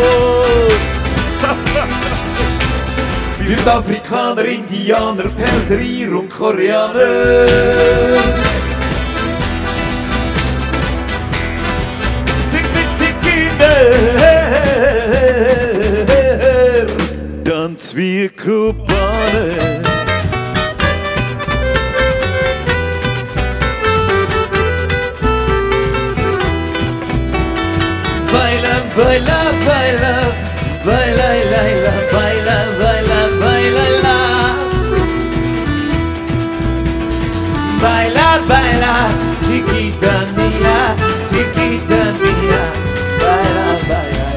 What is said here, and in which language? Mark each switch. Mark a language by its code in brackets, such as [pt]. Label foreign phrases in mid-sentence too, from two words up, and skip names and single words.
[de] Wir sind Afrikaner, Indianer, Perser, Ir und Koreaner. Tanz wie Kubaner. [es] Baila, baila, baila, baila, baila, baila, baila, baila, baila, baila, chiquita mía, chiquita mía, baila, baila.